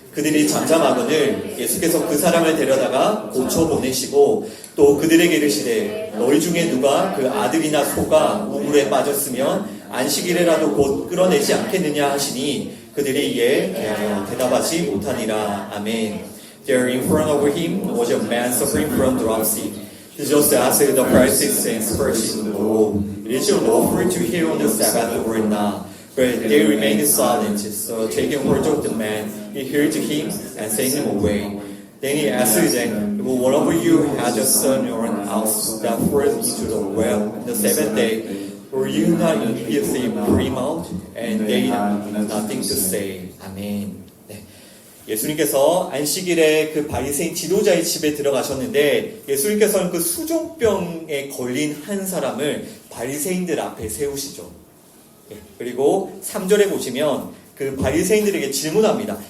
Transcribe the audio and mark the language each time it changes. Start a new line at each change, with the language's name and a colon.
Korean: 그들이 잠잠하거늘 예수께서 그 사람을 데려다가 고쳐 보내시고 또 그들에게 이르시되 너희 중에 누가 그 아들이나 소가 우물에 빠졌으면 안식일에라도 곧 끌어내지 않겠느냐 하시니 그들이 이에 대답하지 못하니라. 아멘.
English: There in front of him was a man suffering from dropsy. Jesus asked the Pharisees and Pharisees, "Oh, it is lawful to heal on the Sabbath or not?" But they remained silent. So taking hold of the man, he healed him and sent him away. Then he asked them, "Will one of you has a son or an ox that falls into the well on the seventh day? Will you not immediately put him out?" And they had nothing to say.
Korean: 아멘. 예수님께서 안식일에 그 바리새인 지도자의 집에 들어가셨는데 예수님께서는 그 수종병에 걸린 한 사람을 바리새인들 앞에 세우시죠. 그리고 3절에 보시면 그 바리새인들에게 질문합니다.